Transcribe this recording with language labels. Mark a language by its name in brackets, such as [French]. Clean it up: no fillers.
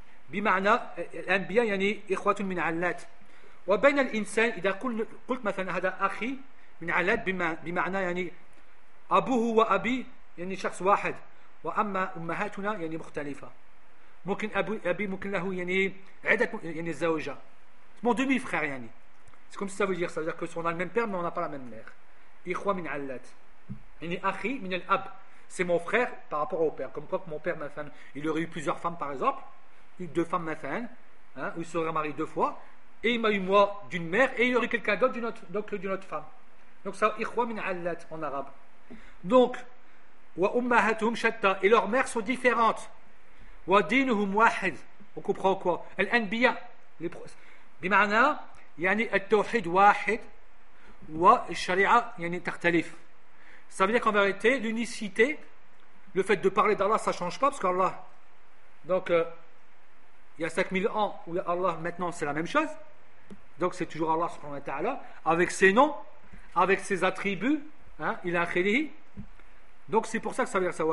[Arabic] بمعنى الأنبياء يعني إخوة من علات. وبين الإنسان إذا قلت مثلا هذا أخي من علات بمعنى يعني أبوه وأبي يعني شخص واحد وأما أمهاتنا يعني مختلفة. ممكن أبي ممكن له يعني عدة يعني زوجة. [French] C'est mon demi-frère يعني. C'est comme ça veut dire. Ça veut dire que on a le même père mais on n'a pas la même mère. [Arabic] إخوة من علات. يعني أخي من الأب. [French] C'est mon frère par rapport au père. Comme quoi que mon père, مثلا, il aurait eu plusieurs femmes par exemple. Deux femmes, مثلا, hein, où il serait marié deux fois. Et il m'a eu moi d'une mère et il aurait quelqu'un d'autre d'une autre femme. Donc ça, [Arabic] إخوة من علات [French] en arabe. [Arabic] Donc, وأمهاتهم شتى. [French] Et leurs mères sont différentes. [Arabic] ودينهم واحد. [French] On comprend quoi? [Arabic] الأنبياء. بمعنى يعني التوحيد واحد والشريعة يعني تختلف. [French] Ça veut dire qu'en vérité, l'unicité, le fait de parler d'Allah, ça ne change pas parce qu'Allah, donc, il y a 5000 ans où Allah, maintenant, c'est la même chose. Donc, c'est toujours Allah, subhanahu wa ta'ala, avec ses noms, avec ses attributs, hein, il a un khilihi. Donc, c'est pour ça que ça veut dire ça.